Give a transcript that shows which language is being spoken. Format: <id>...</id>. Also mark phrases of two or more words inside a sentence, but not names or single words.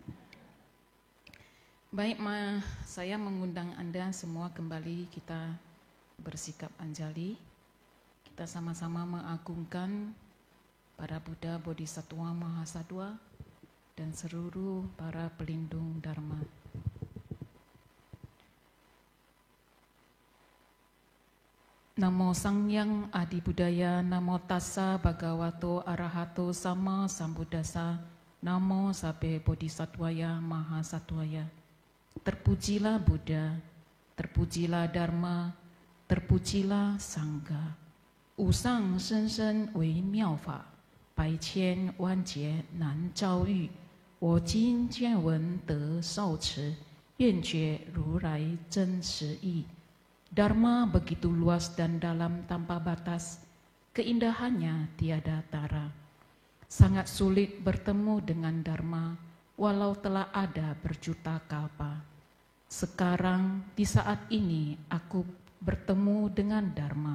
<id>Baik, saya mengundang Anda semua kembali kita bersikap anjali. Kita sama-sama mengagungkan para Buddha, Bodhisattva, Mahasatwa, dan seluruh para pelindung Dharma.</id> <sa>Namo Sangyang Adi Buddhaya,</sa> <pi>Namo Tassa Bhagavato Arahato Sama Sambuddhassa, Namo Sabbe Bodhisattvaya Mahasattvaya.</pi> <id>Terpujilah Buddha, terpujilah Dharma, terpujilah Sangha.</id> <zh>无上甚深微妙法，百千万劫难遭遇，我今见闻得受持，愿解如来真实义.</zh> <id>Dharma begitu luas dan dalam tanpa batas, keindahannya tiada tara. Sangat sulit bertemu dengan Dharma, walau telah ada berjuta kalpa. Sekarang, di saat ini, aku bertemu dengan Dharma.</id>